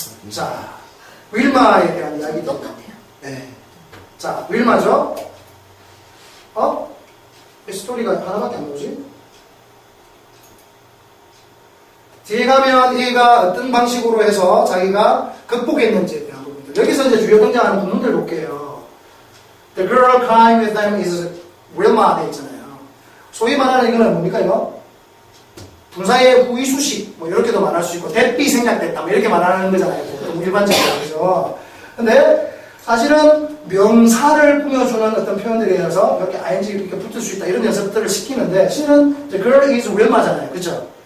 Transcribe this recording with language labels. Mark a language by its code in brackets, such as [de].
[ko] 자, 윌마에 대한 이야기도. 네. 자, 윌마죠? 이 스토리가 하나밖에 안 나오지? 뒤에 가면 얘가 어떤 방식으로 해서 자기가 극복했는지에 대한 부분들. 여기서 이제 주요 등장하는 부분들 볼게요. [en] The girl crying with them is Wilma [ko] 돼 있잖아요. 소위 말하는 이거는 뭡니까 이거? 분사의 후이수식 뭐 이렇게도 말할 수 있고 대비 생략됐다 뭐 이렇게 말하는 거잖아요. 보통 일반적으로 그죠. 근데 사실은 명사를 꾸며주는 어떤 표현들에 의해서 이렇게 ing 이렇게 붙을 수 있다 이런 연습들을 시키는데 실은 [en] the girl is Wilma [ko] 잖아요. 그죠?